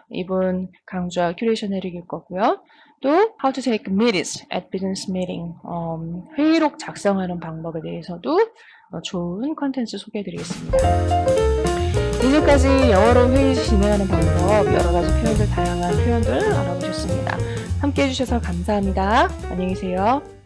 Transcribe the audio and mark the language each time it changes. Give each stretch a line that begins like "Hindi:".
Korean: 이분 강좌 큐레이션 해드릴 거고요. 또
English: How to take minutes at business meeting.
Korean: 회의록 작성하는 방법에 대해서도 좋은 컨텐츠 소개해드리겠습니다. 이제까지 영어로 회의 진행하는 방법, 여러 가지 표현들, 다양한 표현들 알아보셨습니다. 함께 해주셔서 감사합니다. 안녕히 계세요.